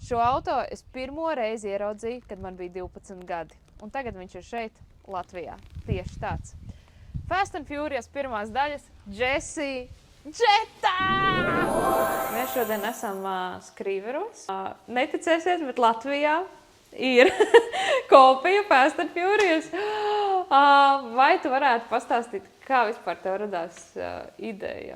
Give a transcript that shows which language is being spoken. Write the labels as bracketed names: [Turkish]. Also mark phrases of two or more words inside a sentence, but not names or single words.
[Latvian] Šo auto es pirmo reizi ieraudzīju, kad man bija 12 gadi. Un tagad viņš ir šeit, Latvijā. Tieši tāds. Fast and Furious pirmās daļas – Jessie Jetta! Mēs šodien esam Skrīveros. Neticēsiet, bet Latvijā ir kopija Fast and Furious. Vai tu varētu pastāstīt, kā vispār tev radās ideja?